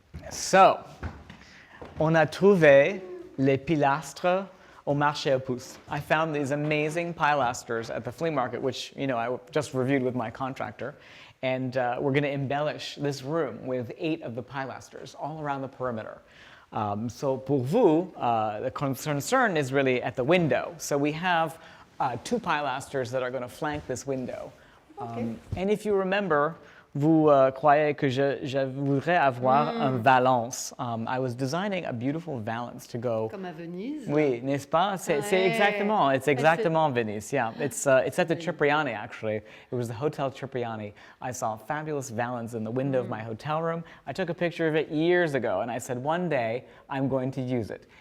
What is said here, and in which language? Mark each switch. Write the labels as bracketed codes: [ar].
[fr] So, on a trouvé les pilastres au marché aux puces. [en] I found these amazing pilasters at the flea market, which, you know, I just reviewed with my contractor. And we're going to embellish this room with 8 of the pilasters all around the perimeter. So pour vous, the concern is really at the window. So we have 2 pilasters that are going to flank this window. [fr] And if you remember, vous croyez que je voudrais avoir un valance. [en] I was designing a beautiful valance to go. [fr] Comme à Venise. Oui, n'est-ce pas? C'est exactement. It's exactement Venice. [en] Yeah, it's at the Cipriani actually. It was the Hotel Cipriani. I saw a fabulous valance in the window of my hotel room. I took a picture of it years ago, and I said one day I'm going to use it.